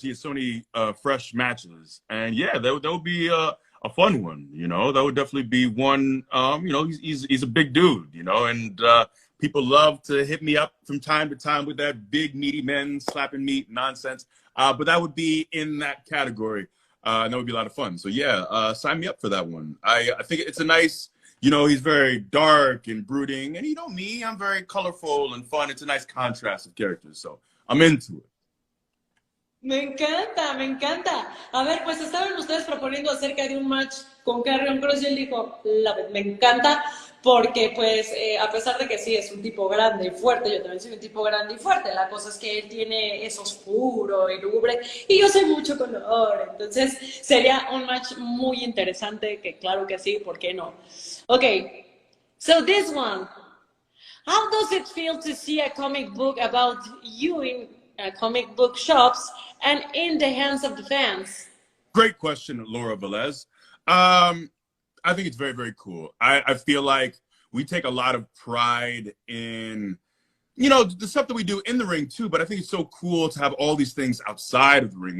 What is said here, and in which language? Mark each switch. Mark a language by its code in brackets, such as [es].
[en] He has so many fresh matches. And yeah, that would be a fun one, That would definitely be one, he's a big dude, and people love to hit me up from time to time with that big, meaty men slapping meat nonsense. But that would be in that category. And that would be a lot of fun. So, yeah, sign me up for that one. I think it's a nice, he's very dark and brooding. And me, I'm very colorful and fun. It's a nice contrast of characters. So I'm into it. [es] Me encanta, me encanta. A ver, pues estaban ustedes proponiendo acerca de un match con Karrion Kross y él dijo, me encanta, porque pues a pesar de que sí es un tipo grande y fuerte, yo también soy un tipo grande y fuerte, la cosa es que él tiene es oscuro y lúgubre y yo soy mucho color, entonces sería un match muy interesante, que claro que sí, ¿por qué no? [en] Okay, so this one, how does it feel to see a comic book about you in comic book shops and in the hands of the fans? Great question, Laura Velez. I think it's very, very cool. I feel like we take a lot of pride in, the stuff that we do in the ring too, but I think it's so cool to have all these things outside of the ring.